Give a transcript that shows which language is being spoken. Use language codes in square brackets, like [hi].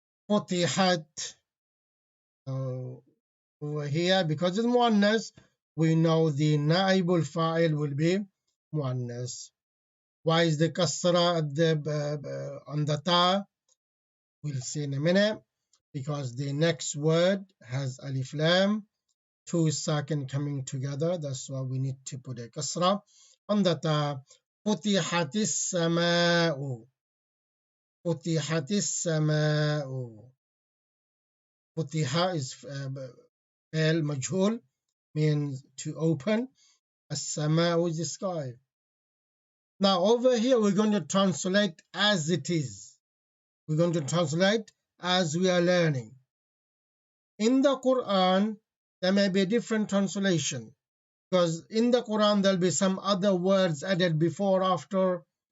[en] Futihat. So over here, because it's muannas, we know the naibul fa'il will be muannas. Why is the kasra at on the ta? We'll see in a minute. Because the next word has alif lam, two sakin coming together. That's why we need to put a kasra on the ta. [ar] فتحت السماء فتحت السماء. [en] فتح is [ar] فعل مجهول, [en] means to open. السماء is the sky. Now over here we're going to translate as it is. We're going to translate as we are learning. In the Quran, there may be a different translation, because in the Quran there'll be some other words added before or after.